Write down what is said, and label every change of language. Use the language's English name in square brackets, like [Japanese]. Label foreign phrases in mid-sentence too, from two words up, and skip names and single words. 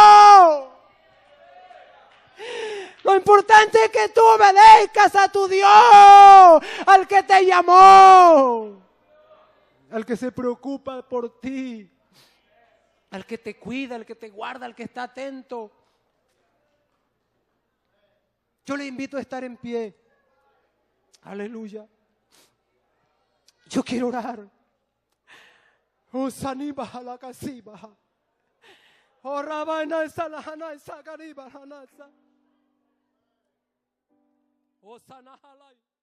[Spanish] Lo importante es que tú obedezcas a tu Dios, al que te llamó, al que se preocupa por ti, al que te cuida, al que te guarda, al que está atento. Yo le invito a estar en pie. Aleluya. Yo quiero orar. Oh, Saniba Halakasiba. Oh, Rabana Salahana Sakariba Hanasa. Oh, Sanahalai.